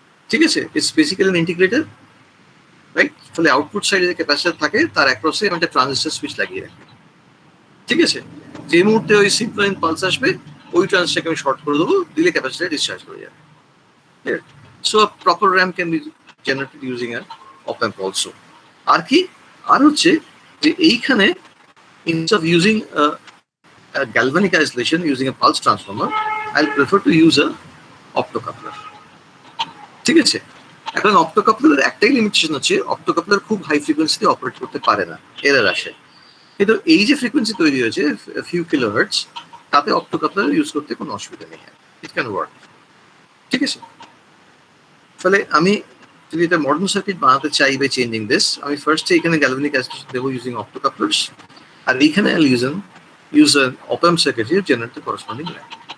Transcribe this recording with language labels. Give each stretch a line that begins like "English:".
Bangla: ঠিক আছে,
English: It's basically an integrator, right?
Bangla: ফলে আউটপুট সাইডে যে ক্যাপাসিটর থাকে তার অ্যাক্রসে আমি একটা ট্রানজিস্টর সুইচ লাগিয়ে রাখি। ঠিক আছে, যে মুহূর্তে ওই সিম্পল পালস আসবে ওই ট্রানজিস্টরকে আমি শর্ট করে দেবো, দিলে ক্যাপাসিটর ডিসচার্জ করে যাবে।
English: So proper ramp can be generated using a op amp also.
Bangla: আর কি, আর হচ্ছে যে এইখানে
English: instead of using a galvanic isolation using a pulse transformer, I'll prefer to use a optocoupler.
Bangla: ঠিক আছে, এখন অপ্টোকাপলারের একটাই লিমিটেশন হচ্ছে অপ্টোকাপলার খুব হাই ফ্রিকোয়েন্সিতে অপারেট করতে পারে না, এরর আসে। কিন্তু এই যে ফ্রিকোয়েন্সি তৈরি হয়েছে ফিউ কিলোহার্টজ, তাতে অপ্টোকাপলার ইউজ করতে কোনো অসুবিধা নেই,
English: It can work.
Bangla: ঠিক আছে, ফলে আমি যদি এটা মডার্ন সার্কিট বানাতে চাই
English: by changing this,
Bangla: আমি ফার্স্টে এখানে গ্যালভানিক আইসোলেশন দেবো ইউজিং অপ্টোকাপলার্স, আর এইখানে
English: use an op-amp circuitry to generate the corresponding lamp.